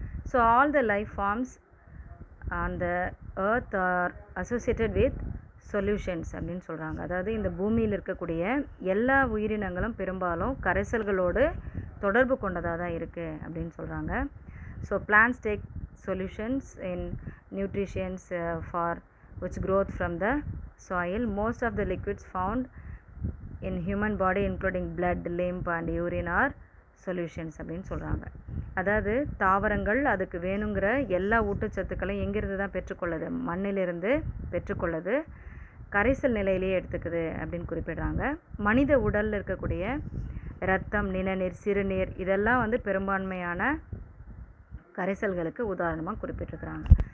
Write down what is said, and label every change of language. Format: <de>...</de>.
<en>so all the life forms on the earth are associated with solutions</en> <ta>அப்படின்னு சொல்கிறாங்க. அதாவது இந்த பூமியில் இருக்கக்கூடிய எல்லா உயிரினங்களும் பெரும்பாலும் கரைசல்களோடு தொடர்பு கொண்டதாக தான் இருக்குது அப்படின்னு சொல்கிறாங்க.</ta> <en>So plants take solutions in nutritions for which growth from the soil. Most of the liquids found in human body including blood, lymph and urine are solutions</en> <ta>அப்படின்னு சொல்கிறாங்க. அதாவது தாவரங்கள் அதுக்கு வேணுங்கிற எல்லா ஊட்டச்சத்துக்களையும் எங்கிருந்து தான் பெற்றுக்கொள்ளுது, மண்ணிலிருந்து பெற்றுக்கொள்ளுது, கரைசல் நிலையிலேயே எடுத்துக்குது அப்படின்னு குறிப்பிடுறாங்க. மனித உடலில் இருக்கக்கூடிய இரத்தம், நிணநீர், சிறுநீர் இதெல்லாம் வந்து பெரும்பான்மையான கரைசல்களுக்கு உதாரணமாக குறிப்பிட்டிருக்கிறாங்க.</ta>